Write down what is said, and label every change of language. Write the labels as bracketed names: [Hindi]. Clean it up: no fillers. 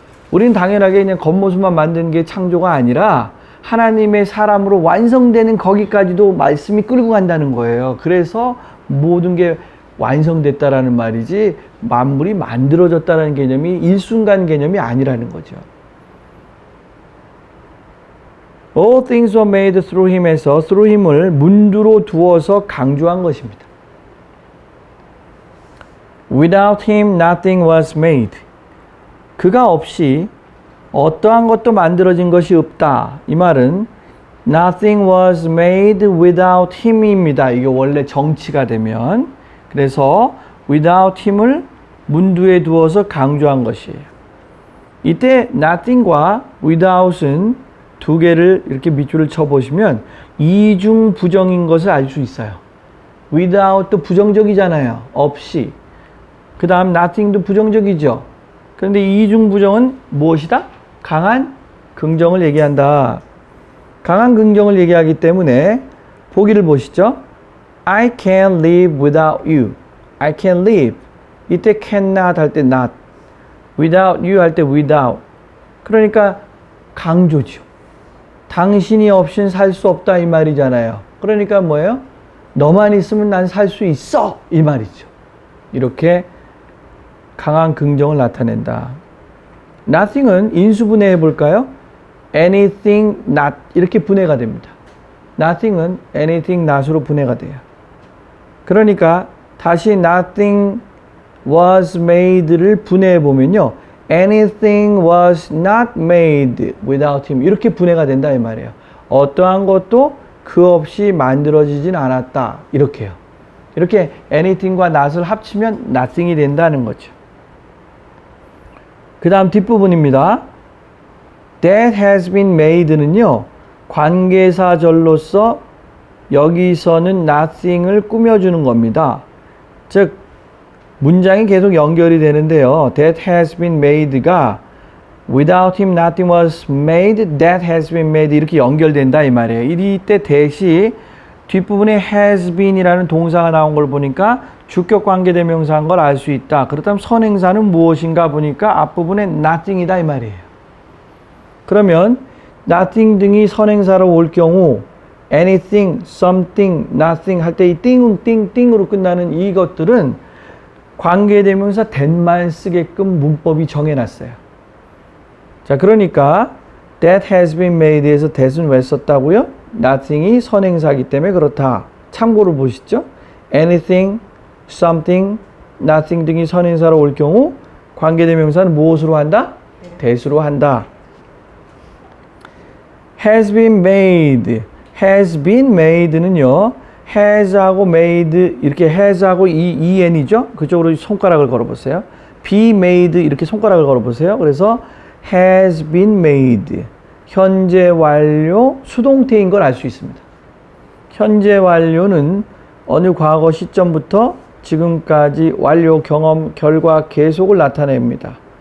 [Korean] 우리는 당연하게 그냥 겉모습만 만드는 게 창조가 아니라 하나님의 사람으로 완성되는 거기까지도 말씀이 끌고 간다는 거예요. 그래서 모든 게 완성됐다라는 말이지 만물이 만들어졌다는 개념이 일순간 개념이 아니라는 거죠. [English] All things were made through him에서 through him을 [Korean] 문두로 두어서 강조한 것입니다. [English] Without him nothing was made. [Korean] 그가 없이 어떠한 것도 만들어진 것이 없다. 이 말은 [English] nothing was made without him입니다. [Korean] 이게 원래 정치가 되면. 그래서 without him을 문두에 두어서 강조한 것이에요. 이때 nothing과 without은 두 개를 이렇게 밑줄을 쳐보시면 이중 부정인 것을 알 수 있어요. without도 부정적이잖아요. 없이. 그 다음 nothing도 부정적이죠. 그런데 이중 부정은 무엇이다? 강한 긍정을 얘기한다. 강한 긍정을 얘기하기 때문에 보기를 보시죠. [English] I can't live without you. I can't live. [Korean] 이때 cannot 할 때 not. without you 할 때 without. 그러니까 강조죠. 당신이 없인 살 수 없다 이 말이잖아요. 그러니까 뭐예요? 너만 있으면 난 살 수 있어 이 말이죠. 이렇게 강한 긍정을 나타낸다. nothing은 인수 분해해 볼까요? anything not 이렇게 분해가 됩니다. nothing은 anything not으로 분해가 돼요. 그러니까 다시 [English] nothing was made [Korean] 를 분해해 보면요. [English] anything was not made without him [Korean] 이렇게 분해가 된다 이 말이에요. 어떠한 것도 그 없이 만들어지진 않았다 이렇게요. 이렇게 anything과 not을 합치면 nothing이 된다는 거죠. 그 다음 뒷부분입니다. [English] that has been made는요. [Korean] 관계사절로서 여기서는 nothing을 꾸며주는 겁니다. 즉 문장이 계속 연결이 되는데요. [English] That has been made가 without him nothing was made, that has been made [Korean] 이렇게 연결된다 이 말이에요. 이때 that이 뒷부분에 has been이라는 동사가 나온 걸 보니까 주격 관계대명사인 걸 알 수 있다. 그렇다면 선행사는 무엇인가 보니까 앞부분에 nothing이다 이 말이에요. 그러면 nothing 등이 선행사로 올 경우 anything, something, nothing 할 때 이 띵으로 끝나는 이것들은 관계대명사 that만 쓰게끔 문법이 정해놨어요. 자, 그러니까 [English] that has been made [Korean] 에서 that은 왜 썼다고요? nothing이 선행사이기 때문에 그렇다. 참고로 보시죠. anything, something, nothing 등이 선행사로 올 경우 관계대명사는 무엇으로 한다? that으로 한다. [English] has been made, has been made는요. [Korean] has하고 made 이렇게 has하고 en이죠. 그쪽으로 손가락을 걸어보세요. [English] be made [Korean] 이렇게 손가락을 걸어보세요. 그래서 [English] has been made [Korean] 현재 완료 수동태인 걸 알 수 있습니다. 현재 완료는 어느 과거 시점부터 지금까지 완료, 경험, 결과, 계속을 나타냅니다.